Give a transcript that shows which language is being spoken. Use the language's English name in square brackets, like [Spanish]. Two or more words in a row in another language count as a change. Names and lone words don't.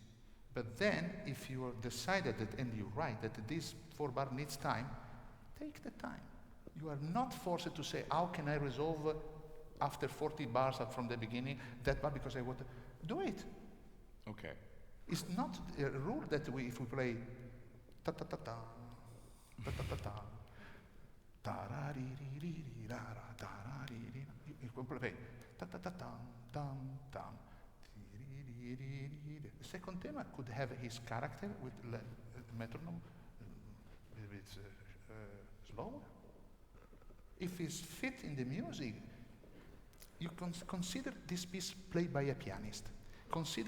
[English] But then, if you decided that and you write that this 4-bar needs time, take the time. You are not forced to say, how can I resolve after 40 bars from the beginning that bar because I want to do it. Okay. It's not a rule that if we play ta ta ta ta ta ta ta ta ta-ra-ri-ri-ri-ri-ra-ra, ta-ra-ri-ri-ra, you can play ta ta ta tam tam tam. The second tema could have his character with the metronome a bit slower. If it's fit in the music, you consider this piece played by a pianist.